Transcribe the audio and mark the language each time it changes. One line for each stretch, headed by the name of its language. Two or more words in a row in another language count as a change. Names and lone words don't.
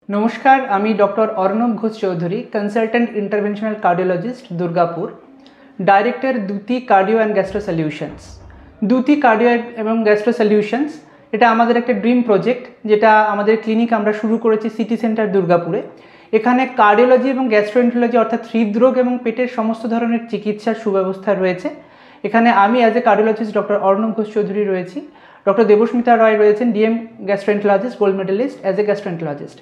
Bangla: নমস্কার আমি ডক্টর অর্ণব ঘোষ চৌধুরী
English: consultant interventional cardiologist
Bangla: দুর্গাপুর ডিরেক্টর দূতী কার্ডিও অ্যান্ড গ্যাস্ট্রো সলিউশনস দূতী কার্ডিও এবং গ্যাস্ট্রো সলিউশনস दूती कार्डियो एवं गैस्ट्रो सल्यूशंस এটা আমাদের একটা ড্রিম প্রজেক্ট যেটা আমাদের ক্লিনিক আমরা শুরু করেছি সিটি সেন্টার দুর্গাপুরে। এখানে কার্ডিওলজি এবং গ্যাস্ট্রোএন্টারোলজি অর্থাৎ হৃদরোগ এবং পেটের সমস্ত ধরনের চিকিৎসার সুব্যবস্থা রয়েছে। এখানে আমি
English: as a cardiologist
Bangla: ডক্টর অর্ণব ঘোষ চৌধুরী রয়েছি, ডক্টর দেবস্মিতা রয় রয়েছেন
English: DM gastroenterologist gold medalist as a gastroenterologist.